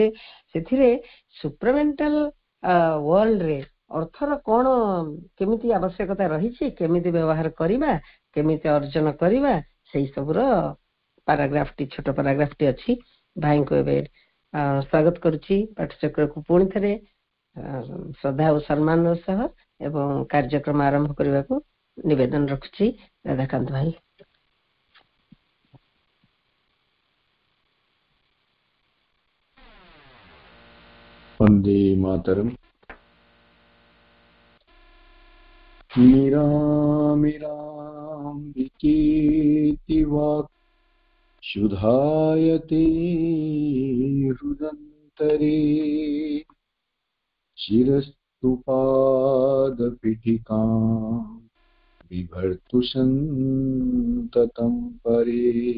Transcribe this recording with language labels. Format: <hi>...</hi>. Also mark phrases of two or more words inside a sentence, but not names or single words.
<or>ସେଥିରେ</or> <en>supramental world</en> <or>ଅର୍ଥର କଣ କେମିତି ଆବଶ୍ୟକତା ରହିଛି, କେମିତି ବ୍ୟବହାର କରିବା, କେମିତି ଅର୍ଜନ କରିବା, ସେଇ ସବୁର ପାରାଗ୍ରାଫଟି, ଛୋଟ ପାରାଗ୍ରାଫଟି ଅଛି। ଭାଇଙ୍କୁ ଏବେ ସ୍ୱାଗତ କରୁଛି ପାଠଚକ୍ରକୁ ପୁଣି ଥରେ ଶ୍ରଦ୍ଧା ଓ ସମ୍ମାନର ସହ, ଏବଂ କାର୍ଯ୍ୟକ୍ରମ ଆରମ୍ଭ କରିବାକୁ ନିବେଦନ ରଖୁଛି। ରାଧାକାନ୍ତ ଭାଇ।</or> <sa>वन्दे मातरम्। मीराम्बिकेति वाक् शुधायते हृदन्तरे, शिरस्तु पादपीठिकाम् बिभर्तु सन्ततं परे</sa>